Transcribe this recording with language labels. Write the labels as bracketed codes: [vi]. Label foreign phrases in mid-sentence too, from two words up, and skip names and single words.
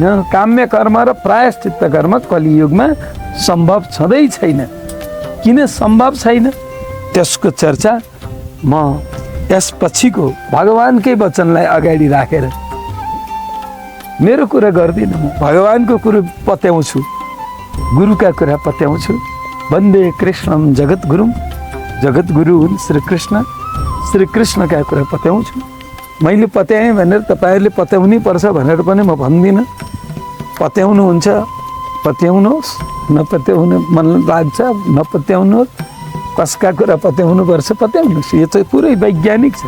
[ne] काम्य कर्म र प्रायश्चित्त कर्म कलियुगमा सम्भव छँदै छैन। किन सम्भव छैन त्यसको चर्चा म यसपछिको भगवान्कै वचनलाई अगाडि राखेर मेरो कुरा गर्दिनँ। म भगवान्को कुरो पत्याउँछु, गुरुका कुरा पत्याउँछु। [sa] वन्दे कृष्णम जगद्गुरुम, [ne] जगद्गुरु हुन् श्रीकृष्ण, श्रीकृष्णका कुरा पत्याउँछु। मैले पत्याएँ भनेर तपाईँहरूले पत्याउनै पर्छ भनेर पनि म भन्दिनँ। पत्याउनुहुन्छ पत्याउनुहोस्, नपत्याउनु मन लाग्छ नपत्याउनुहोस्। कसका कुरा पत्याउनुपर्छ पत्याउनुहोस्। यो चाहिँ पुरै वैज्ञानिक छ।